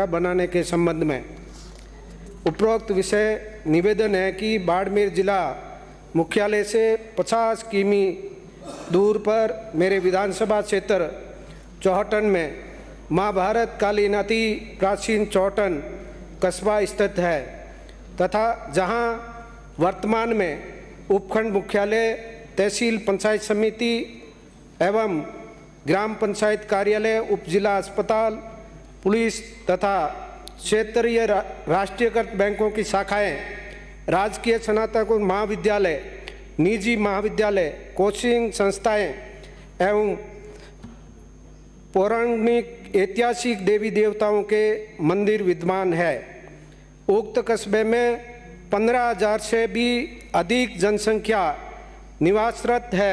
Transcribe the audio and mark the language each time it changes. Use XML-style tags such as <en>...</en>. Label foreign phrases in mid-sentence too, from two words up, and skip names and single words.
<hi>बनाने के संबंध में उपरोक्त विषय निवेदन है कि बाड़मेर जिला मुख्यालय से 50 किमी दूर पर मेरे विधानसभा क्षेत्र चौहटन में महाभारत कालीन अति प्राचीन चौहटन कस्बा स्थित है तथा जहां वर्तमान में उपखंड मुख्यालय, तहसील पंचायत समिति एवं ग्राम पंचायत कार्यालय, उप जिला अस्पताल, पुलिस तथा क्षेत्रीय राष्ट्रीयकृत बैंकों की शाखाएं, राजकीय स्नातक महाविद्यालय, निजी महाविद्यालय, कोचिंग संस्थाएं एवं पौराणिक ऐतिहासिक देवी देवताओं के मंदिर विद्यमान है। उक्त कस्बे में 15,000 से भी अधिक जनसंख्या निवासरत है।</hi>